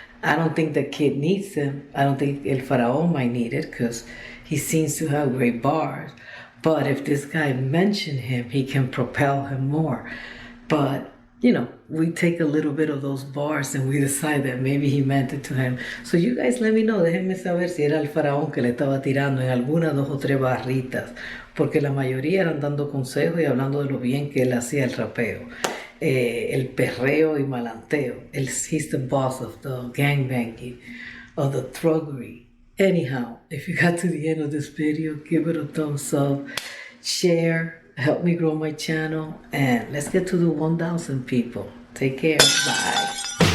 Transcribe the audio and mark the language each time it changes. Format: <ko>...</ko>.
<en>I don't think the kid needs him. I don't think El Faraón might need it because he seems to have great bars. But if this guy mentioned him, he can propel him more. But we take a little bit of those bars and we decide that maybe he meant it to him. So you guys let me know,</en> <es>déjenme saber si era el faraón que le estaba tirando en algunas 2 o 3 barritas, porque la mayoría eran dando consejos y hablando de lo bien que él hacía el rapeo, el perreo y malanteo.</es> <en>He's the boss of the gangbanging, of the thuggery. Anyhow, if you got to the end of this video, give it a thumbs up, share, help me grow my channel, and let's get to the 1,000 people. Take care. Bye.</en>